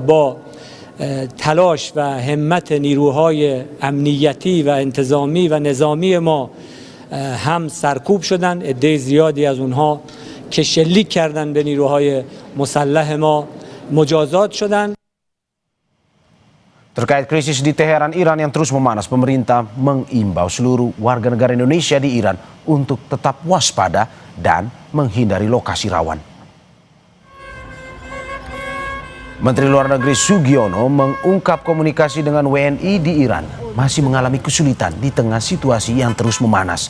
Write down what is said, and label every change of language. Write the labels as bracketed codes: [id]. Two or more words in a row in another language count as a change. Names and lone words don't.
[fa] با تلاش و همت نیروهای امنیتی و انتظامی و نظامی ما هم سرکوب شدن، عده زیادی از اونها که شلیک کردن به نیروهای مسلح ما مجازات شدن. [id] Terkait krisis di Teheran, Iran yang terus memanas, pemerintah mengimbau seluruh warga negara Indonesia di Iran untuk tetap waspada dan menghindari lokasi rawan. Menteri Luar Negeri Sugiono mengungkap komunikasi dengan WNI di Iran masih mengalami kesulitan di tengah situasi yang terus memanas.